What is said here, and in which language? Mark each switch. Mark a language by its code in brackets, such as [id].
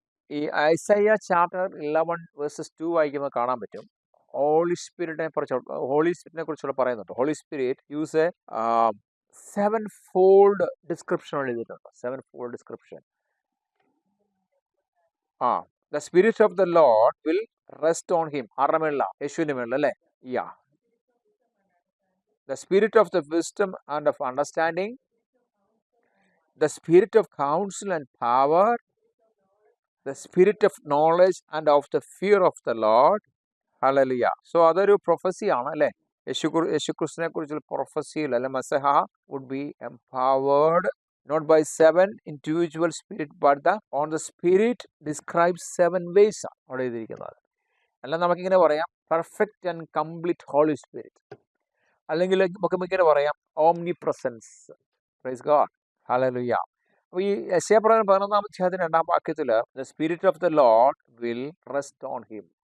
[ml] ഈ ഐസയ്യ ചാപ്റ്റർ 11:2 വായിക്കുമ്പോൾ കാണാൻ പറ്റും ഹോളി സ്പിരിറ്റിനെ കുറിച്ചുള്ള പറയുന്നുണ്ട്. [en] Holy Spirit use a 7-fold description എഴുതിയിട്ടുണ്ട്. 7-fold description. The Spirit of the Lord will rest on him. [ml] ആരുടെ മേളില? യേശുവിന്റെ മേളിൽ അല്ലേ? [en] The spirit of the wisdom and of understanding, the spirit of counsel and power, the spirit of knowledge and of the fear of the Lord. Hallelujah. [ml] So അതൊരു prophecy ആണ് അല്ലേ? യേശുക്രിസ്തുവിനെ കുറിച്ചുള്ള പ്രൊഫസിയിൽ അല്ലെ മസഹ [en] would be empowered not by 7 individual spirit but on the spirit describes 7 ways [ml] ആണ് അവിടെ എഴുതിയിരിക്കുന്നത്. അല്ല നമുക്കിങ്ങനെ പറയാം [en] perfect and complete Holy Spirit, [ml] അല്ലെങ്കിൽ നമുക്ക് ഇങ്ങനെ പറയാം omni presence. [en] Praise God. [ml] Hallelujah. അപ്പോൾ ഈ യെശയ്യാപ്രവചനം 11-ാം അധ്യായത്തിന്റെ 2-ാം വാക്യത്തിൽ [en] The Spirit of the Lord will rest on him.